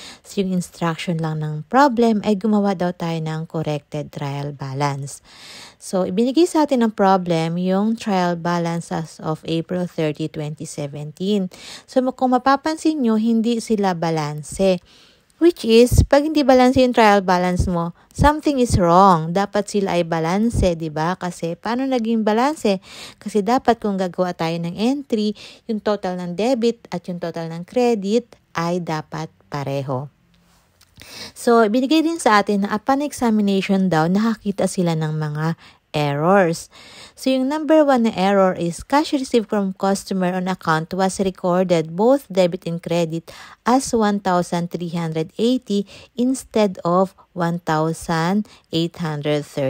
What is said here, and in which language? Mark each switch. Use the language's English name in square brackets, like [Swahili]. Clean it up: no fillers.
[Filipino] So, yung instruction lang ng problem ay gumawa daw tayo ng corrected trial balance. So, ibinigay sa atin ng problem yung trial balance as of April 30, 2017. So, kung mapapansin nyo, hindi sila balanse. [English] Which is, [Filipino] pag hindi balance yung trial balance mo, [English] something is wrong. [Filipino] Dapat sila ay balanse, di ba? Kasi, paano naging balanse? Kasi dapat kung gagawa tayo ng entry, yung total ng debit at yung total ng credit ay dapat pareho. So, binigay din sa atin na [English] upon examination [Filipino] daw, nakakita sila ng mga errors. [English] So, [Filipino] yung number 1 na [English] error is cash received from customer on account was recorded both debit and credit as 1,380 instead of 1,830.